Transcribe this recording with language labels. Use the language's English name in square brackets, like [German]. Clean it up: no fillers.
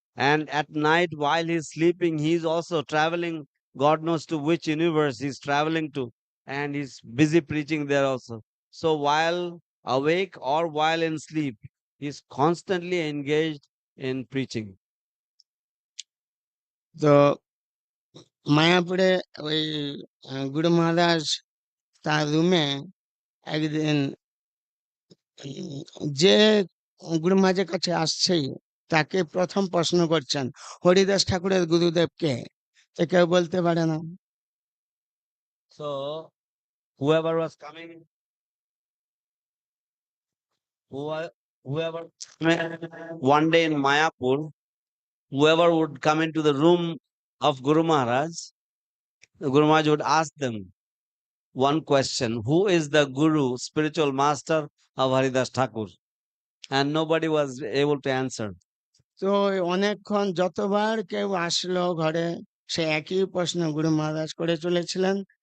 [English] And at night, while he's sleeping, he's also traveling. God knows to which universe he's traveling to, and he's busy preaching there also. So while awake or while in sleep, he's constantly engaged in preaching. [Bangla] তো মায়াপুরে ওই গুরু মহারাজ তার রুমে একদিন যে গুরু মহারাজের কাছে আসছেই তাকে প্রথম প্রশ্ন করছেন, হরিদাস ঠাকুরের গুরুদেব কে? তো কেউ বলতে পারে না। [English] So whoever was coming, whoever one day in Mayapur, whoever would come into the room of Guru Maharaj, the Guru Maharaj would ask them one question: who is the Guru, spiritual master of Haridas Thakur? And nobody was able to answer. [Bangla] তো অনেকক্ষণ যতবার কেউ আসলো ঘরে, সে একই প্রশ্ন গুরু মহারাজ করে চলেছিলেন।